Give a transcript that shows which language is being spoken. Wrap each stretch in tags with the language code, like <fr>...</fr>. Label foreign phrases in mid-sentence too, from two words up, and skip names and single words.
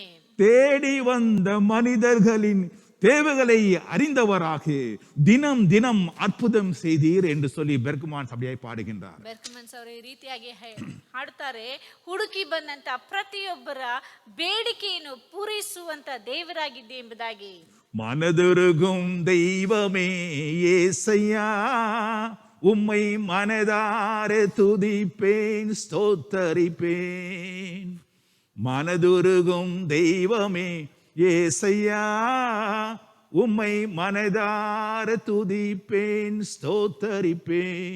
<ta>தேடி வந்த மனிதர்களின் தேவைகளை அறிந்தவராக தினம் தினம் அற்புதம் செய்தீர் என்று சொல்லி பெர்க்மான் சபையாய் பாடுகின்றார்.</ta> <kn>ಬೆರ್ಕ್ಮನ್ಸ್ ಅವರು ಈ ರೀತಿಯಾಗಿ ಹಾಡುತ್ತಾರೆ, ಹುಡುಕಿ ಬಂದಂತ ಪ್ರತಿಯೊಬ್ಬರ ಬೇಡಿಕೆಯನ್ನು ಪೂರೈಸುವಂತ ದೇವರಾಗಿದ್ದೆ ಎಂಬುದಾಗಿ.</kn> <ta>மனதுருகும் தெய்வமே ஏசையா, உம்மை மனதார துதிப்பேன் ஸ்தோத்தரிப்பேன். மனதுருகும் தெய்வமே ஏசையா, உம்மை மனதார துதிப்பேன் ஸ்தோத்தரிப்பேன்.</ta>